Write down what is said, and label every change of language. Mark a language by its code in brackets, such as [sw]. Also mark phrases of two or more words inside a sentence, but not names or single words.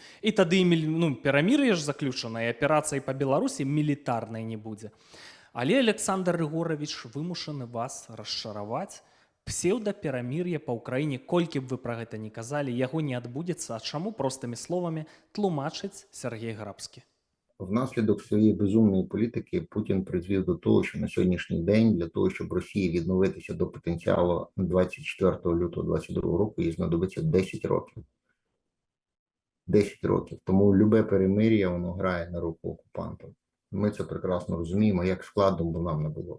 [be] І тады перамір'е ж заключана, і аперацыі па Беларусі мілітарнай не будзе. Але Александр Рыгорович вымушаны вас расчараваць. Псеўдаперамір'е па Ўкраіне, колькі б вы пра гэта не казалі, яго не адбудзецца, а чаму простымі словамі тлумачыць Сергей Грабскі. [uk] Внаслідок своєї безумної політики Путін призвів до того, що на сьогоднішній день для того, щоб Росії відновитися до потенціалу 24 лютого 2022 року, їй знадобиться 10 років. 10 років. Тому любе перемир'я, воно грає на руку окупантам. Ми це прекрасно розуміємо, як складно б нам не було.